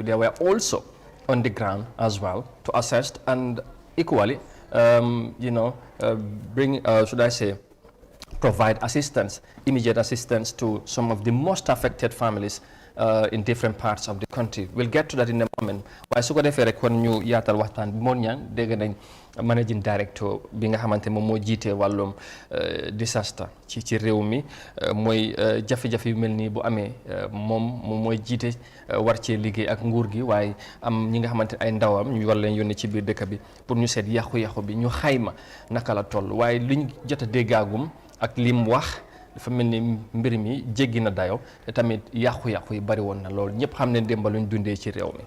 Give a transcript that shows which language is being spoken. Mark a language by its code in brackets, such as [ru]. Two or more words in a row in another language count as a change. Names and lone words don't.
[en] They were also on the ground as well to assess and equally, bring, should I say, provide assistance, immediate assistance to some of the most affected families in different parts of the country. We'll get to that in a moment. [wo] Waaye su ko defee rek kon ñu yaatal waxtaan bi moon ñang dégg nañ [en] managing director [wo] bi nga xamante moom moo jiite wàllum disaster ci réew mi mooy jafe-jafe yu mel nii bu amee moom mooy jiite war cee liggéey ak nguur gi waaye am ñi nga xamante ay ndawam ñu war leen yónnee ci biir dëkk bi pour ñu seet yàqu-yàqu bi ñu xayma naka la toll waaye liñ jot a déggaagum ak lim wax dafa mel ni mbir mi jéggi na dayo te tamit yàqu-yàqu yi bari woon na loolu ñëpp xam ne démb luñ dundee ci réew mi.